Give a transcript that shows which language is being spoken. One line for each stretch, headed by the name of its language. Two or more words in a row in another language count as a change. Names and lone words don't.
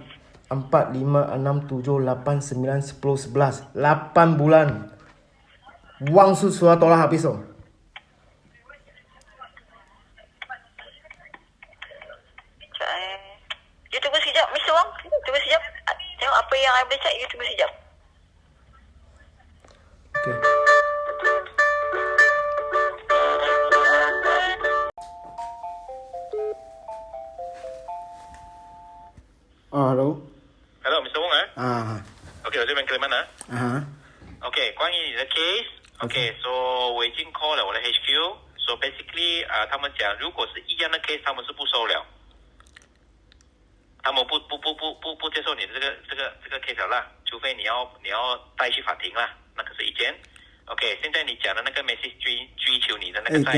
Malay: 4, 5, 6, 7, 8, 9, 10, 11. 8 bulan. Wang sudah tolak habis oh. You tunggu sekejap Mr. Wong. Tunggu sekejap. Tengok apa yang I boleh cek. You tunggu sekejap.
English: Okay. Hello.
Chinese: Hello, Mr. Wong OK， 我这边 Clement OK， 关于你的 case，OK， so 我已经 call 了我的 HQ，
English: so basically
Chinese: 他们讲如果是一样的 case， 他们是不收了，他们不接受你的这个 case 了啦，除非你要带去法庭啦，那个是一件。OK， 现在你讲的那个 message 追求你的那个债，